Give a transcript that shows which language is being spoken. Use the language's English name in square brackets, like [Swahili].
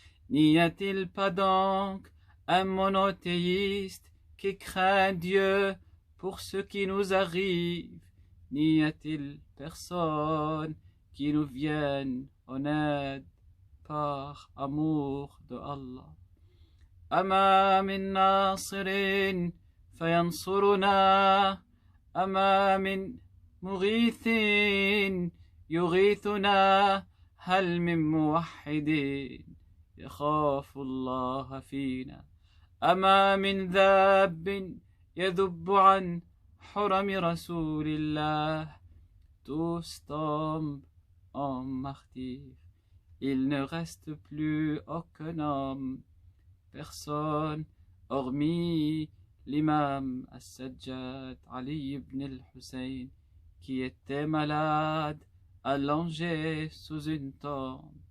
[French] N'y a-t-il pas donc un monothéiste qui craint Dieu pour ce qui nous arrive? N'y a-t-il personne qui nous vienne en aide par amour de Allah? [Arabic] Ama min nasirin فينصرنا أما من مغيث يغيثنا هل من موحد يخاف الله فينا أما من ذاب يذب عن حرم رسول الله. [French] Tous tombent en martyr, il ne reste plus aucun homme, personne hormis l'imam As-Sajjad Ali ibn al-Hussein, qui était malade, allongé sous une tente.